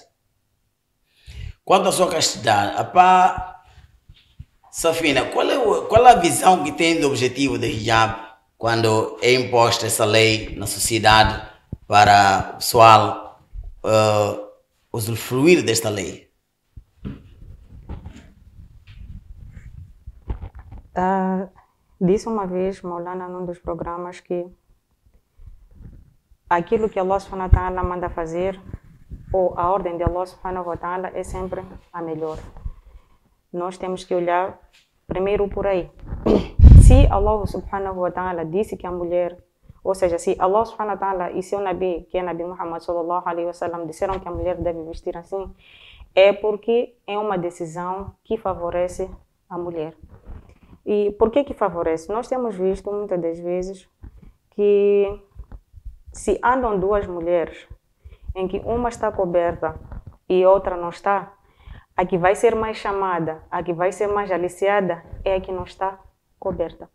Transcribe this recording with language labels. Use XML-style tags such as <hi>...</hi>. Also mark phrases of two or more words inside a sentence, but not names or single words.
<pt>Quanto à sua castidade, Safina, qual é a visão que tem do objetivo do hijab quando é imposta essa lei na sociedade para o pessoal usufruir desta lei? Disse uma vez, Maulana, num dos programas, que aquilo que</pt> <ar>الله سبحانه وتعالى</ar> <pt>manda fazer, ou a ordem de</pt> <ar>الله سبحانه وتعالى,</ar> <pt>é sempre a melhor. Nós temos que olhar primeiro por aí. Se</pt> <ar>الله سبحانه وتعالى</ar> <pt>disse que a mulher, ou seja, se</pt> <ar>الله سبحانه وتعالى</ar> <pt>e seu Nabi, que é</pt> <ar>نبي محمد صلى الله عليه وسلم,</ar> <pt>disseram que a mulher deve vestir assim, é porque é uma decisão que favorece a mulher. E por que favorece? Nós temos visto muitas das vezes que se andam duas mulheres em que uma está coberta e outra não está, a que vai ser mais chamada, a que vai ser mais aliciada é a que não está coberta.</pt>